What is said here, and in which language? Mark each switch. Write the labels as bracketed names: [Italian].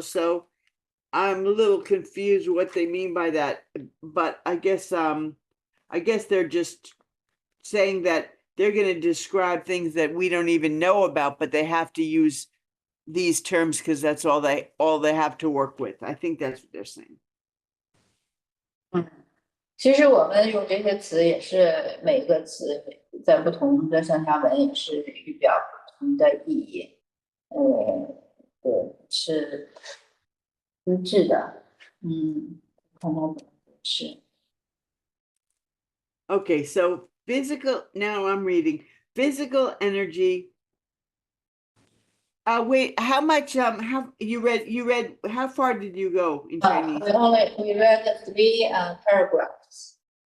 [English] So I'm a little confused what they mean by that. But I guess they're just saying that they're going to describe things that we don't even know about, but they have to use these terms because that's all they have to work with. I think that's what they're saying. [Chinese] 其实我们用这些词也是每个词在不同的上下文也是预表不同的意义，对，是一致的，看它怎么解释。 [English] Okay, so now I'm reading physical energy. Wait, how much, how you read, how far did you go in Chinese? We read 3 paragraphs.